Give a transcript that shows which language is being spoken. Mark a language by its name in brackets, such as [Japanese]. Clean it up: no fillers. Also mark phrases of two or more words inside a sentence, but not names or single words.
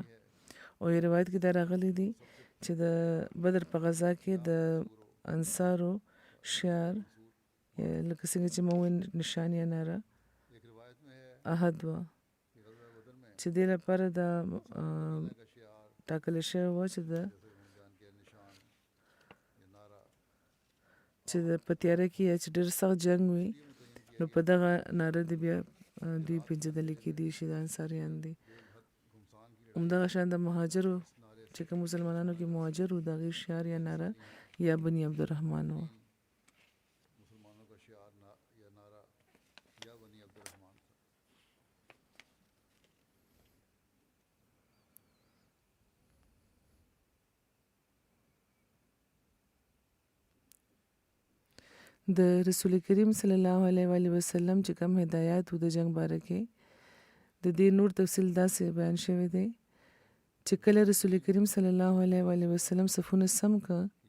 [Pashto] او یو روایت کې دا راغلی دی چې د بدر په غزا کې د انصارو شعار لکه څنګه چې ما وویل نشان یا ناره احد وه چې دې لپاره دا ټاکلی شوی وه چې د په تیاره کې یا چې ډېر سخت جنګ وي نو په دغه ناره د بیا دوی پېژندلی کېدی شي د انصاریان دي. همدغه شان د مهاجرو چې کوم مسلمانانو کې مهاجر وو د هغې شعار یا ناره یا بني عبدالرحمن وه. [Urdu] مسلمانوں کا شعار یا نعرہ یا بنی عبدالرحمن تھا. [Pashto] د رسول کریم [Arabic] صلی الله علیه و آله وسلم [Pashto] چې کوم هدایات وو د جنگ باره کې د دې نور تفصیل داسې بیان شوی دی چې کله رسول کریم [Arabic] صلی الله علیه و آله وسلم [Pashto] صفونه سم کړه